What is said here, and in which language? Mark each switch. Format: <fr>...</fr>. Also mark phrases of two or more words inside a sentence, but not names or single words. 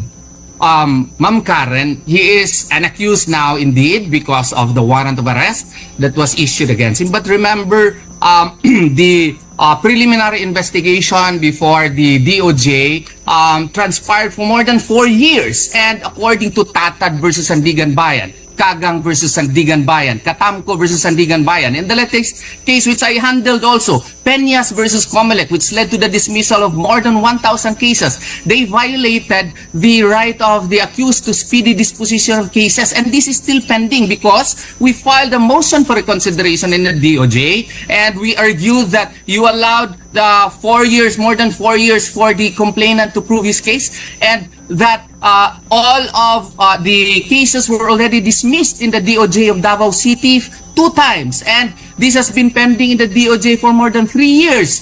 <en>Ma'am Karen, he is an accused now indeed because of the warrant of arrest that was issued against him. But remember, the preliminary investigation before the DOJ transpired for more than 4 years. And according to Tatad versus Sandigan Bayan, Kagang versus Sandigan Bayan, Katamco versus Sandigan Bayan, and the latest case which I handled also, Peñas versus Comelec, which led to the dismissal of more than 1,000 cases. They violated the right of the accused to speedy disposition of cases, and this is still pending because we filed a motion for reconsideration in the DOJ, and we argued that you allowed the 4 years, more than 4 years for the complainant to prove his case, and that all of the cases were already dismissed in the DOJ of Davao City 2 times, and this has been pending in the DOJ for more than 3 years.</en>